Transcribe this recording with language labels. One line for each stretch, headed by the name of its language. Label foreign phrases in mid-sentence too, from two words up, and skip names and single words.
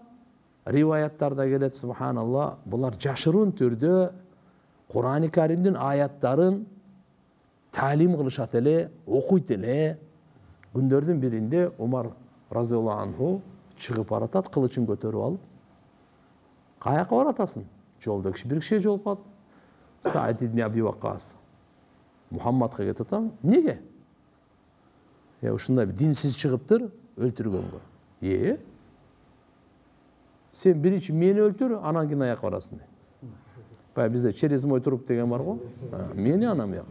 Kyrgyz: Риваяттарда келет, субханалла, булар жашыруун түрдө Кур'ан-ы Каримдин аяттарын талим кылышат эле, окуйт эле. Күндөрдүн биринде Умар разияллаху анху чыгып баратат, кылычын көтөрүп алып. Каяка баратасың? Жолдо бир киши жолуп калат. Саид ибн Аби Ваккас. Мухаммадка кетип атам. Неге? Ушундай динсиз чыгыптыр, өлтүргөнгө. Сен биринчи мени өлтүр, анан кийин аяк барасың. Баягы бизде
Russian: через мой труп
Kyrgyz: деген бар го. Мени анам як.